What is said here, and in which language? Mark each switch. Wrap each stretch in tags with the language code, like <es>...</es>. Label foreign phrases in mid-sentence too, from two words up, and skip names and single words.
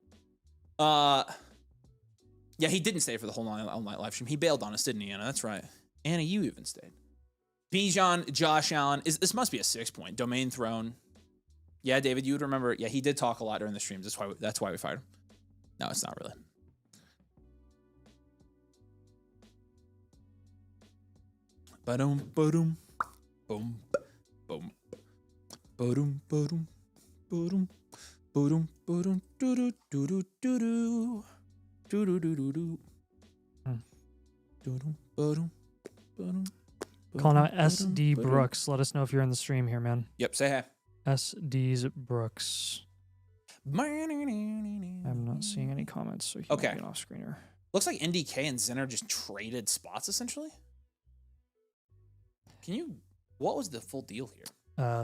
<en>Yeah, he didn't stay for the whole all-night live stream. He bailed on us, didn't he, Anna? That's right. Anna, you even stayed. Bijan, Josh Allen. This must be a 6-point. Domain Throne. Yeah, David, you would remember. Yeah, he did talk a lot during the streams. That's why we fired him. No, it's not really. Ba-dum, ba-dum, boom, boom, ba-dum, ba-dum, ba-dum, ba-dum, ba-dum, doo-doo, doo-doo, doo-doo, doo-doo, doo-doo, doo. Doo-doo, ba-dum, ba-dum, Calling out SD Brooks. Let us know if you're in the stream here, man. Yep, say hi. SD's Brooks. I'm not seeing any comments, so he might be an off screener. Looks like NDK and Zinner just traded spots essentially. What was the full deal here?</en>